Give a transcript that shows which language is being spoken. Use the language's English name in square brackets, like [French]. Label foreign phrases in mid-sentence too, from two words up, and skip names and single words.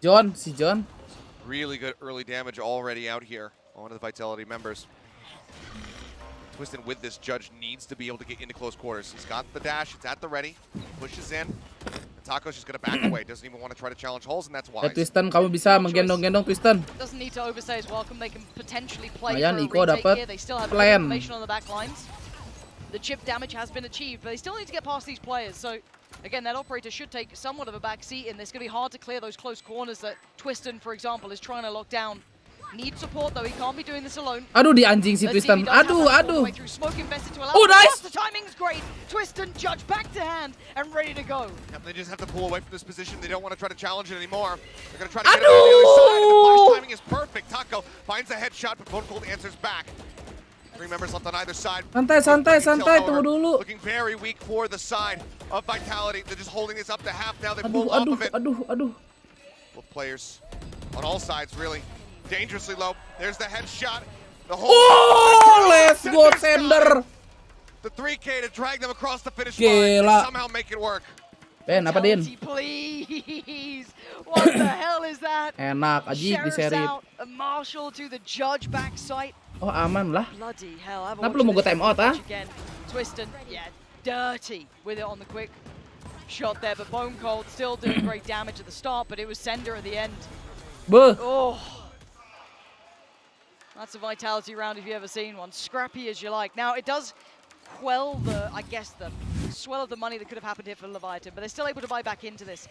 [English] John. Really good early damage already out here on the Vitality members. Twistan with this judge needs to be able to get into close quarters. He's got the dash, it's at the ready, pushes in. And Taco's just gonna back away, doesn't even want to try to challenge holes, and that's wise. [Indonesian] Twistan, kamu bisa menggendong-gendong Twistan. [English] Doesn't need to overstay his welcome. They can potentially play [Indonesian] Lumayan, [English] for a Iko retake [Indonesian] dapat [English] here. They still have plan. information on the back lines. The chip damage has been achieved, but they still need to get past these players. So again, that operator should take somewhat of a back seat, and it's going to be hard to clear those close corners that Twistan, for example, is trying to lock down. Needs support though, he can't be doing this alone. [Indonesian] Aduh, di anjing si Twistan. Aduh. [English] Oh, nice. The timing's great. Twistan, judge back to hand and ready to go. Yep, they just have to pull away from this position. They don't want to try to challenge it anymore. They're going to try to get it on the other side. And the flash timing is perfect. Taco finds a headshot, but Bone Cold answers back. 3 members left on either side. [Indonesian] Santai, tunggu dulu. [English] Looking very weak for the side of Vitality. They're just holding this up to half now. They pull off of it. [Indonesian] Aduh. [English] Both players on all sides really dangerously low. There's the headshot. The whole let's go Sender. The 3K to drag them across the finish line and somehow make it work. [Indonesian] Ben, apa Din? [English] Please. What the hell is that? [Indonesian] Enak, Aji di seri. [English] A Marshall to the judge back sight. [Indonesian] Oh, aman lah. [English] Bloody hell. [Indonesian] Kenapa lu mau gue time out, ah? [English] Twistan, yeah, dirty with it on the quick. shot there, but Bone Cold still doing great damage at the start, but it was Sender at the end. Buh. Oh. That's a Vitality round if you've ever seen one. Scrappy as you like. Now, it does quell the, I guess, the swell of the money that could have happened here for Leviathan, but they're still able to buy back into this.